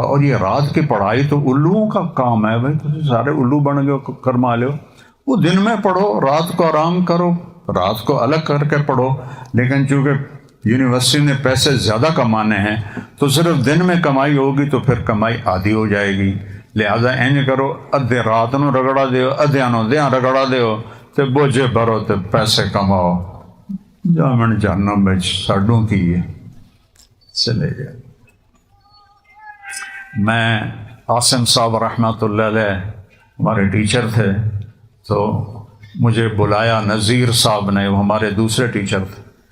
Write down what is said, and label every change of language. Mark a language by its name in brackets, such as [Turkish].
[Urdu] اور یہ رات کی پڑھائی تو الوؤں کا کام ہے بھائی، تم سارے الو بن گئے کرما لو. وہ دن میں پڑھو، رات کو آرام کرو، رات کو الگ کر کے پڑھو. لیکن چونکہ یونیورسٹی نے پیسے زیادہ کمانے ہیں تو صرف دن میں کمائی ہوگی تو پھر کمائی آدھی ہو جائے گی. [Punjabi] لہذا انج کرو، ادھے رات نو رگڑا دیو، ادھیاں نو دیاں رگڑا دیو تے بوجھے بھرو تے پیسے کماؤ. جامن جہنم میں ساڈوں کی ہے. چلے گئے. [Urdu] میں عاصم صاحب رحمۃ اللہ علیہ ہمارے ٹیچر تھے، تو مجھے بلایا نذیر صاحب نے، وہ ہمارے دوسرے ٹیچر تھے.